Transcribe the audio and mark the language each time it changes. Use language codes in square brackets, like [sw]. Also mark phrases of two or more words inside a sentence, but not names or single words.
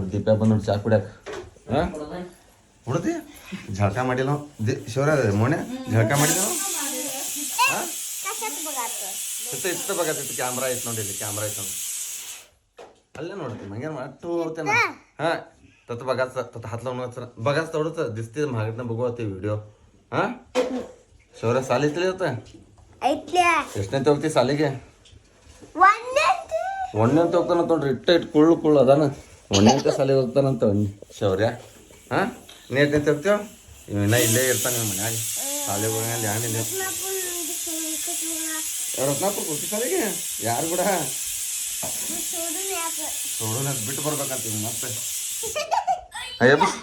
[kn] ದೀಪ ಬಂದು ನೋಡಿ ಚಾ ಕುಡಿಯಾಕ. ಹಾಂ ಹುಡ್ದಿ ಝಳಕ ಮಾಡಿಲ್ಲ ಶೌರ್ಯ ಮೊನ್ನೆ ಝಳಕ ಮಾಡಿಲ್ಲ. ಹಾಂ ಇತ್ತು ಬಗತ್ತಿತ್ತು ಕ್ಯಾಮ್ರಾ ಐತೆ ನೋಡಿ. ಇಲ್ಲಿ ಕ್ಯಾಮ್ರಾ ಐತೆ ನೋಡಿ. ಅಲ್ಲೇ ನೋಡ್ತೀನಿ ಮಂಗೇನು ಅಟ್ಟು ಹೋಗ್ತೇನೆ. [mr] ಹಾಂ तत बघायचं तत हात लावून बघाच तेवढंच दिसते महागडनं बघू ते व्हिडिओ. हां शौर्य सालीतले होतं [kn] ಎಷ್ಟನೇ ಹೋಗ್ತಿ ಸಾಲಿಗೆ? ಒಂದೇ ಅಂತ ಹೋಗ್ತಾನ ನೋಡ್ರಿ. ಇಟ್ಟು ಕುಳ್ಳು ಅದಾನ. ಒಂದೇ ಅಂತ ಸಾಲಿಗೆ ಹೋಗ್ತಾನಂತ ಶೌರ್ಯ. ಹಾಂ ನೀ ಎಷ್ಟನೇ ಹೋಗ್ತೀವ? ಇನ್ನ ಇಲ್ಲೇ ಇರ್ತಾನೆ ನಿಮ್ಮ ಮನ್ಯಾಗ. ಸಾಲಿಗೆ ಹೋಗಿ ಯಾಣಿಲ್ಲ. ರತ್ನಾಪುರ ಹೋಗ್ತಿ ಸಾಲಿಗೆ? ಯಾರು ಕೂಡ ಸೋಡು ಬಿಟ್ಟು ಬರ್ಬೇಕಂತೀವಿ ಮತ್ತೆ.